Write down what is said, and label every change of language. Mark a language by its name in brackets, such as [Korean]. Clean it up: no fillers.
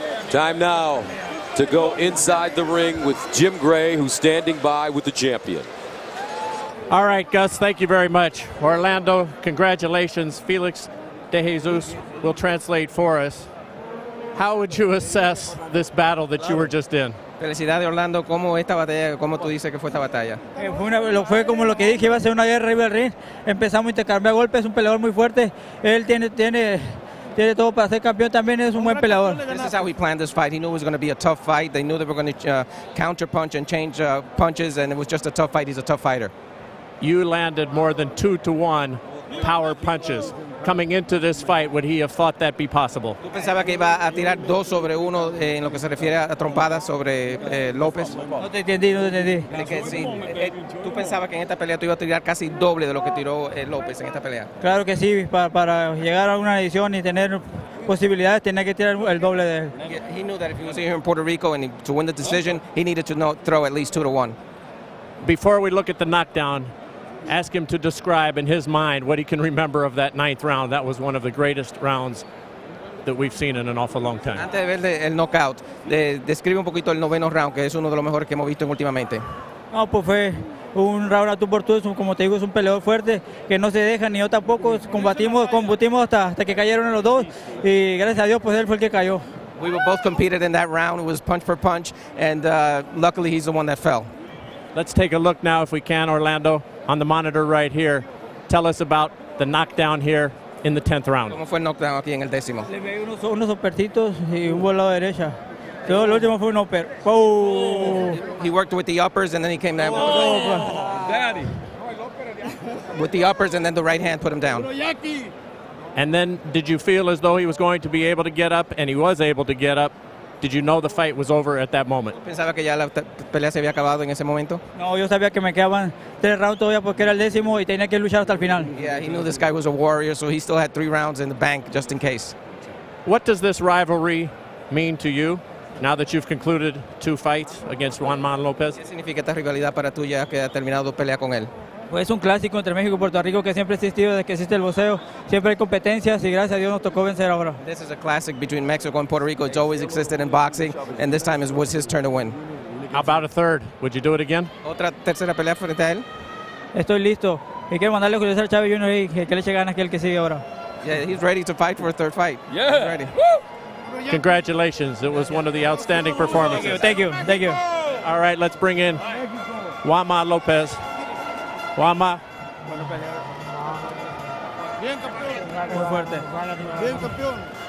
[English] Time now to go inside the ring with Jim Gray, who's standing by with the champion. All right, Gus, thank you very much. Orlando, congratulations. Felix De Jesus will translate for us. How would you assess this battle that you were just in? [Spanish] Felicidades, Orlando. ¿Cómo esta batalla, cómo tú dices que fue esta batalla? Fue como lo que dije, iba a ser una guerra arriba del ring. Empezamos a intercambiar golpes, un peleador muy fuerte. Él tiene tiene todo para ser campeón también, es un buen peleador. [English] This is how he planned this fight. He knew it was going to be a tough fight. They knew they were going to counter punch and change punches, and it was just a tough fight. He's a tough fighter. You landed more than 2-to-1 power punches. Coming into this fight, would he have thought that be possible? [Spanish] ¿Tú pensabas que iba a tirar 2 sobre 1 en lo que se refiere a trompadas sobre López? No te entendí, no te entendí. De que sí, tú pensabas que en esta pelea tú ibas a tirar casi doble de lo que tiró López en esta pelea. Claro que sí, para llegar a una edición y tener posibilidades, tenía que tirar el doble de él. [English] He knew that if he was here in Puerto Rico and to win the decision, he needed to throw at least 2-1. Before we look at the knockdown, ask him to describe in his mind what he can remember of that 9th round. That was one of the greatest rounds that we've seen in an awful long time. [Spanish] Antes de ver el knockout, describe un poquito el 9º round, que es uno de los mejores que hemos visto últimamente. No, pues fue un round a tú por tú, como te digo, es un peleador fuerte que no se deja, ni yo tampoco, combatimos hasta que cayeron los dos y gracias a Dios pues él fue el que cayó. [English] We were both competed in that round. It was punch for punch, and luckily he's the one that fell. Let's take a look now, if we can, Orlando, on the monitor right here. Tell us about the knockdown here in the 10th round. [Spanish] ¿Cómo fue el knockdown aquí en el 10º? Le pegué unos uppercitos y un volado derecha. Todo el último fue un upper. ¡Oh! [English] He worked with the uppers, and then he came down with the uppers, and then the right hand put him down. And then did you feel as though he was going to be able to get up, and he was able to get up? Did you know the fight was over at that moment? [Spanish] ¿Pensaba que ya la pelea se había acabado en ese momento? No, yo sabía que me quedaban 3 rounds todavía porque era el 10º y tenía que luchar hasta el final. [English] Yeah, he knew this guy was a warrior, so he still had 3 rounds in the bank just in case. What does this rivalry mean to you now that you've concluded 2 fights against Juan Manuel Lopez? [Spanish] ¿Qué significa esta rivalidad para tú ya que has terminado 2 peleas con él? Pues es un clásico entre México y Puerto Rico que siempre ha existido desde que existe el boxeo. Siempre hay competencias y gracias a Dios nos tocó vencer ahora. [English] This is a classic between Mexico and Puerto Rico. It's always existed in boxing, and this time it was his turn to win. How about a third? Would you do it again? [Spanish] ¿Otra tercera pelea frente a él? Estoy listo y quiero mandarle a Julio César Chávez Jr. y que le eche ganas que el que sigue ahora. [English] Yeah, he's ready to fight for a third fight. Yeah. He's ready. Congratulations. It was one of the outstanding performances. Thank you. All right, let's bring in Juan Manuel Lopez. Juanma. [Spanish] Muy fuerte.